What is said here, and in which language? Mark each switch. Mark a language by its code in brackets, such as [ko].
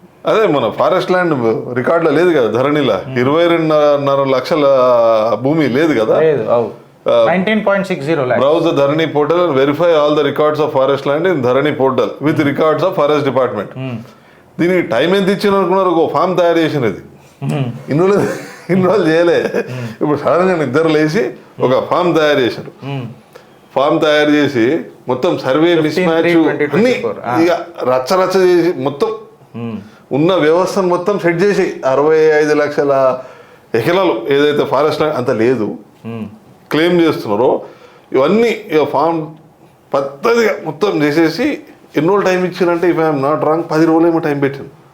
[te] అదే మన forest land రికార్డులో లేదు కదా, ధరణిలో 22.5 లక్షల భూమి లేదు కదా. [en] 19.60 lakhs. Browse the Dharani portal and verify all the records of forest land in Dharani portal with records of forest department. [te] దీనికి టైం ఎంత ఇచ్చిన అనుకున్నారు? ఒక ఫామ్ తయారు చేసినది ఇన్ని రోజులు చేయలే. ఇప్పుడు సడన్గా నిద్ర లేచి ఒక ఫామ్ తయారు చేశారు. ఫామ్ తయారు చేసి మొత్తం సర్వే మిస్ మ్యాచ్ అన్ని ఇక రచ్చ చేసి మొత్తం ఉన్న వ్యవస్థను మొత్తం సెట్ చేసి 65 లక్షల ఎకరాలు ఏదైతే ఫారెస్ట్ ల్యాండ్ అంత లేదు క్లెయిమ్ చేస్తున్నారో ఇవన్నీ ఫామ్ పద్ధతిగా మొత్తం చేసేసి ఎన్ని రోజులు టైం ఇచ్చారంటే [en] if I'm not wrong [te] 10 రోజులేమో time పెట్టాను.